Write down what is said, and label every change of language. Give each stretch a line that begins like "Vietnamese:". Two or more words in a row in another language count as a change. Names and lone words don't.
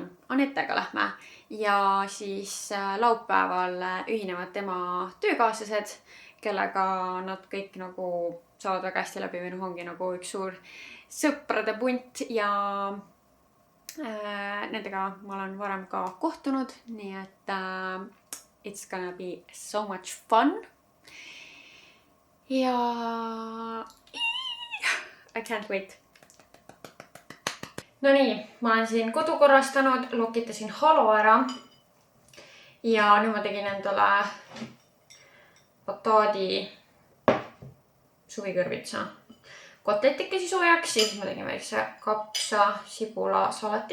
Estonian: Anetega lähme ja siis laupäeval ühinevad tema töökaaslased, kellega nad kõik nagu saavad väga hästi läbi või ongi nagu üks suur sõprade punt ja nendega ma olen varem ka kohtunud, nii et
English: it's gonna be so much fun. Ja I can't wait.
Estonian: No nii, ma olen siin kodu korrastanud, lokitasin halo ära ja nüüd ma tegin endale bataadi suvikõrvitsa kotletikesi soojaks, siis ma tegin väikse kapsa sibula salati.